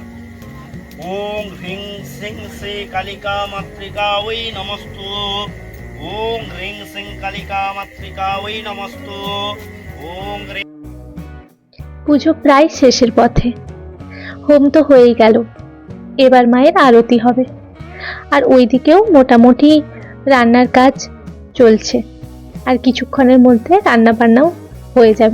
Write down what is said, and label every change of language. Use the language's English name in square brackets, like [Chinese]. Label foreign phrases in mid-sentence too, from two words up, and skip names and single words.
[Sanskrit] ओम ह्रीं श्रीं श्री कालिका मातृका वै नमस्तु। ওং হ্রিং সিং কালিকা মাতৃকা ওই নমস্তু। ওং হ্রিং। [Bangla] পুজো প্রায় শেষের পথে, হোম তো হয়েই গেল, এবার মায়ের আরতি হবে। আর ওইদিকেও মোটামুটি রান্নার কাজ চলছে, আর কিছুক্ষণের মধ্যে রান্না বান্নাও হয়ে যাবে।